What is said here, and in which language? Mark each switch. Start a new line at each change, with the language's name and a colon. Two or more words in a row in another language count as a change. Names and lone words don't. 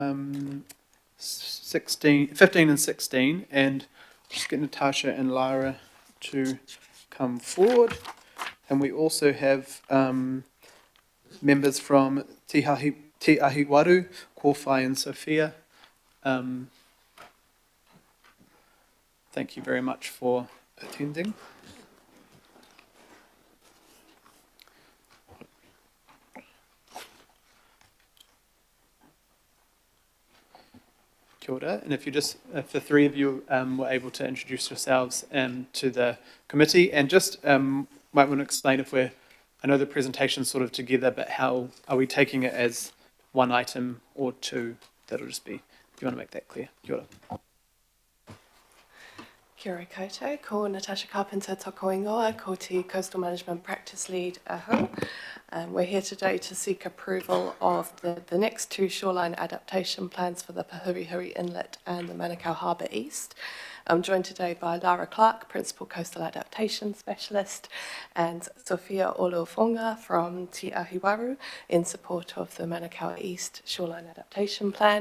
English: 15 and 16, and just get Natasha and Lara to come forward. And we also have members from Te Ahiwaru, Kōwhai and Sophia. Thank you very much for attending.
Māori: Kia ora.
English: And if the three of you were able to introduce yourselves to the committee, and just might want to explain I know the presentation's sort of together, but how are we taking it as one item or two? That'll just be, if you want to make that clear.
Māori: Kia ora. Kia ora koutou, ko Natasha Carpenter toko ingoa, ko te
English: Coastal Management Practice Lead
Māori: aho.
English: We're here today to seek approval of the next two shoreline adaptation plans for the Pahurihuri Inlet and the Manukau Harbour East. I'm joined today by Lara Clark, Principal Coastal Adaptation Specialist, and Sophia Olofonga from Te Ahiwaru in support of the Manukau East Shoreline Adaptation Plan.